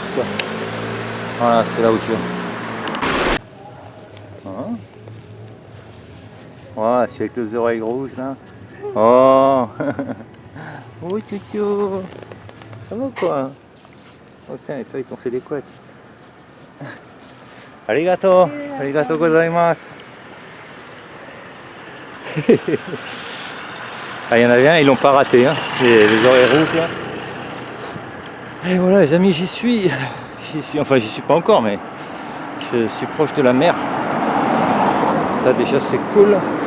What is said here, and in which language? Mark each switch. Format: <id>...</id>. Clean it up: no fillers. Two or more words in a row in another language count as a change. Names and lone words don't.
<fr>Voilà c'est là où je vais. Voilà, c'est avec les oreilles rouges là. Oh oui Tutu. Ça va quoi? Oh putain, et toi ils t'ont fait des couettes.</fr> <ja>ありがとう、ありがとうございます.</ja> <fr>Ah, il y en avait un, ils l'ont pas raté, hein. Les oreilles rouges là. Et voilà les amis, j'y suis, enfin j'y suis pas encore, mais je suis proche de la mer. Ça déjà c'est cool.</fr>